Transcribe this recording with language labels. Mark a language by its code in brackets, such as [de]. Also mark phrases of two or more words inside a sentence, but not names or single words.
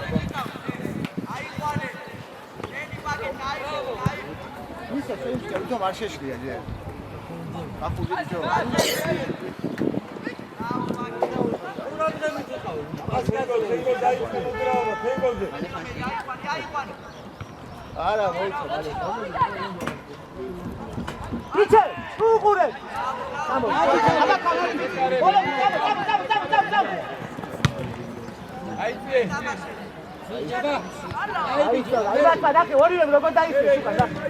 [ka] ისე შეიძლება თვითონ არ შეშლია ჯერ. აფუძი ჯო. არა, მოიცა. [de] Bitte, Uğure. [tr] Tamam. Haydi. Ay bak bak oraya bırak da işte şu kadar.